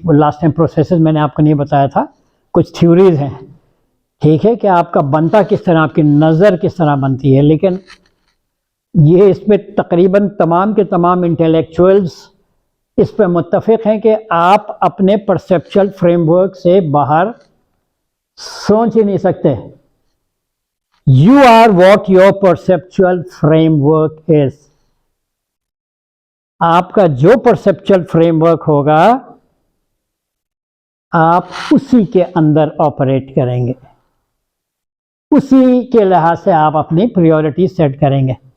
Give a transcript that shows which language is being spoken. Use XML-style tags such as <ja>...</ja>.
<ur>Last time processes میں نے آپ کو نہیں بتایا تھا، کچھ تھیوریز ہیں، ٹھیک ہے، کہ آپ کا بنتا کس طرح، آپ کی نظر کس طرح بنتی ہے. لیکن یہ اس پہ تقریباً تمام کے تمام انٹلیکچوئلز اس پہ متفق ہیں کہ آپ اپنے پرسیپچول فریم ورک سے باہر سوچ ہی نہیں سکتے.</ur> <en>You are what your perceptual framework is.</en> <ur>آپ کا جو perceptual framework ہوگا آپ اسی کے اندر آپریٹ کریں گے، اسی کے لحاظ سے آپ اپنی پریورٹی سیٹ کریں گے.</ur>